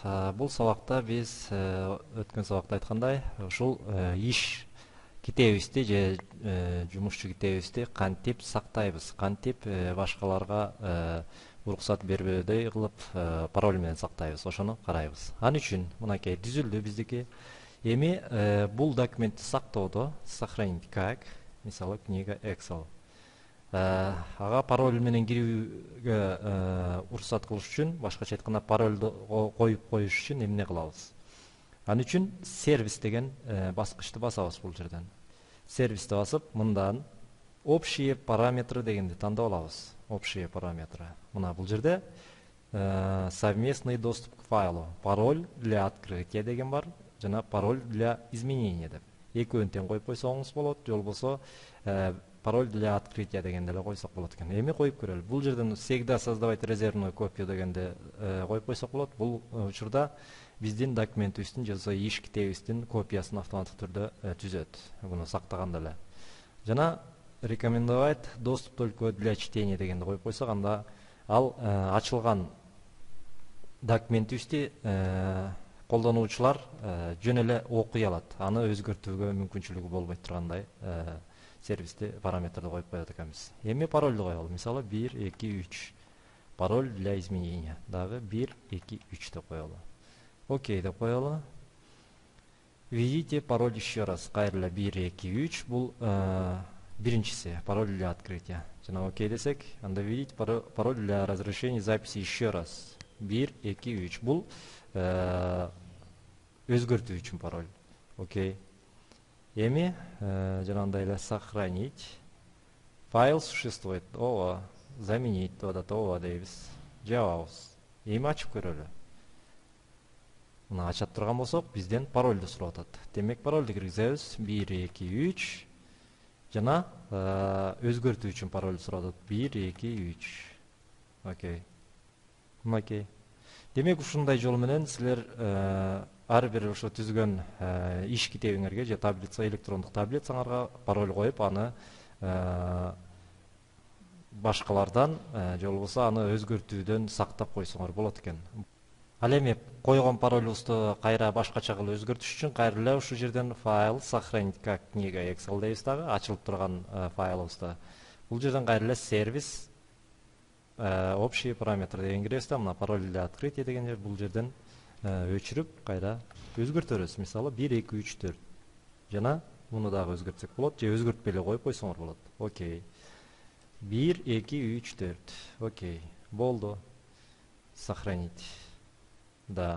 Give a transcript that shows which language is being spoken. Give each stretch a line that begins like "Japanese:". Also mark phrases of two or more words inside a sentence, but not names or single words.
Kyrgyz: Бул сабакта биз өткөн сабакта айткандай, ушул иш китебибизди же жумушчу китебибизди кантип сактайбыз, кантип башкаларга уруксат бербөөдөй кылып пароль менен сактайбыз, ошону карайбыз. Ал үчүн мынакей түзүлдү биздики. Эми бул документти сактоодо
Russian: сохранить как,
Kyrgyz: мисалы книга Excel. Ага пароль менен кирүүгө уруксат кылыш үчүн, башкача айтканда парольду коюп коюш үчүн эмне кылабыз? Ал үчүн сервис деген баскычты басабыз бул жерден. Сервисти басып, мындан
Russian: общие параметры
Kyrgyz: дегенди тандап алабыз.
Russian: Общие параметры.
Kyrgyz: Мына бул жерде
Russian: совместный доступ к файлу, пароль для открытия
Kyrgyz: деген бар, жана
Russian: пароль для изменения деп.
Kyrgyz: Экөөнү тең коюп койсоңуз болот, же болбосо
Russian: пароль для открытия
Kyrgyz: дегенди эле койсок болот экен. Эми коюп көрөлү. Бул жерден
Russian: всегда создавать резервную копию
Kyrgyz: дегенди коюп койсок болот. Бул учурда биздин документибиздин же болбосо иш китебибиздин копиясын автоматтык түрдө түзөт. Муну сактаганда эле. Жана
Russian: рекомендовать доступ только для чтения
Kyrgyz: дегенди коюп койсок, анда ал ачылган документибизди колдонуучулар жөн эле окуй алат. Аны өзгөртүүгө мүмкүнчүлүгү болбой тургандай сервисти параметрди коюп коет экенбиз. Эми парольду коелу. Мисалы 1 2 3.
Russian: Пароль для изменения.
Kyrgyz: Дагы 1 2 3 деп коелу. Окей деп коелу.
Russian: Введите пароль еще раз.
Kyrgyz: Кайрыла 1 2 3. Бул биринчиси
Russian: пароль для открытия.
Kyrgyz: Жана окей десек, анда
Russian: введите пароль для разрешения записи еще раз.
Kyrgyz: 1 2 3. Бул өзгөртүү үчүн пароль. Окей. Эми жанагындай эле сохранить.
Russian: Файл существует.
Kyrgyz: Ооба. Заменить ооба дейбиз. Жабабыз. Эми ачып көрөлү. Мына ачат турган болсок, бизден парольду сурап атат. Демек парольду киргизебиз. 1 2 3. Жана өзгөртүү үчүн парольду сурап атат. 1 2 3. Окей. Окей. Демек ушундай жол менен силер ар бир ошо түзгөн иш китебиңерге же таблица, электрондук таблицаңарга пароль коюп, аны башкалардан же болбосо аны өзгөртүүдөн сактап койсоңор болот экен. Ал эми койгон паролубузду кайра башкача кылып өзгөртүш үчүн кайра эле ушул жерден файл
Russian: сохранить как
Kyrgyz: книга Excel дейбиз дагы, ачылып турган файлыбызда. Бул жерден кайра эле сервис
Russian: общие параметры
Kyrgyz: деген киребиз да, мына
Russian: пароль для открытия
Kyrgyz: деген жер, бул жерден өчүрүп кайра өзгөртөбүз. Мисалы 1 2 3 4. Жана муну дагы өзгөртсөк болот, же өзгөртпөй эле коюп койсоңор болот. Окей. 1 2 3 4. Окей. Болду.
Russian: Сохранить. Да.